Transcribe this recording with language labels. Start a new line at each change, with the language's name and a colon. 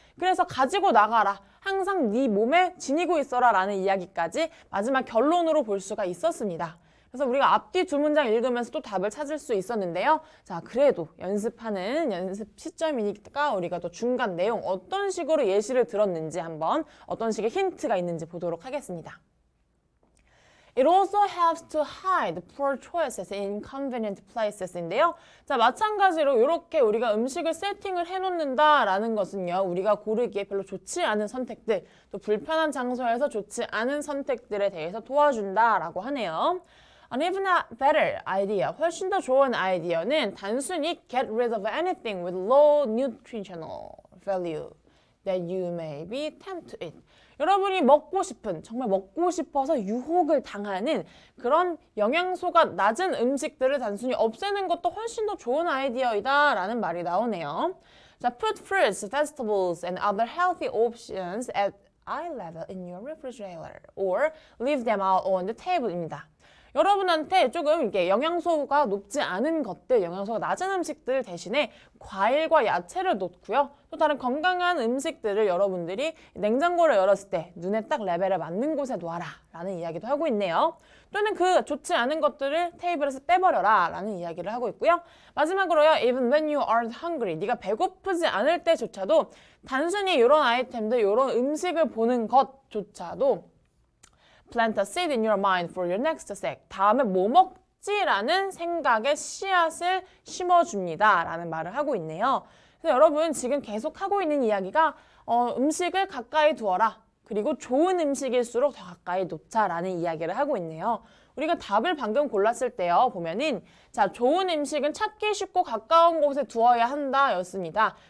Korean: 그래서 가지고 나가라. 항상 네 몸에 지니고 있어라 라는 이야기까지 마지막 결론으로 볼 수가 있었습니다. 그래서 우리가 앞뒤 두 문장 읽으면서 또 답을 찾을 수 있었는데요. 자, 그래도 연습하는 연습 시점이니까 우리가 또 중간 내용 어떤 식으로 예시를 들었는지 한번 어떤 식의 힌트가 있는지 보도록 하겠습니다.
English: It also helps to hide poor choices in inconvenient places
Korean: 인데요. 자, 마찬가지로 이렇게 우리가 음식을 세팅을 해놓는다라는 것은요. 우리가 고르기에 별로 좋지 않은 선택들, 또 불편한 장소에서 좋지 않은 선택들에 대해서 도와준다라고 하네요.
English: An even better idea,
Korean: 훨씬 더 좋은 아이디어는 단순히
English: get rid of anything with low nutritional value that you may be tempted to eat.
Korean: 여러분이 먹고 싶은, 정말 먹고 싶어서 유혹을 당하는 그런 영양소가 낮은 음식들을 단순히 없애는 것도 훨씬 더 좋은 아이디어이다 라는 말이 나오네요.
English: 자, put fruits, vegetables, and other healthy options at eye level in your refrigerator or leave them out on the table입니다.
Korean: 여러분한테 조금 이게 영양소가 높지 않은 것들, 영양소가 낮은 음식들 대신에 과일과 야채를 놓고요. 또 다른 건강한 음식들을 여러분들이 냉장고를 열었을 때 눈에 딱 레벨에 맞는 곳에 놓아라 라는 이야기도 하고 있네요. 또는 그 좋지 않은 것들을 테이블에서 빼버려라 라는 이야기를 하고 있고요. 마지막으로요.
English: Even when you aren't hungry,
Korean: 네가 배고프지 않을 때조차도 단순히 이런 아이템들, 이런 음식을 보는 것조차도
English: Plant a seed in your mind for your next snack.
Korean: 다음에 뭐 먹지라는 생각의 씨앗을 심어줍니다. 라는 말을 하고 있네요. 그래서 여러분 지금 계속 하고 있는 이야기가 음식을 가까이 두어라. 그리고 좋은 음식일수록 더 가까이 놓자라는 이야기를 하고 있네요. 우리가 답을 방금 골랐을 때요. 보면은 자, 좋은 음식은 찾기 쉽고 가까운 곳에 두어야 한다 였습니다.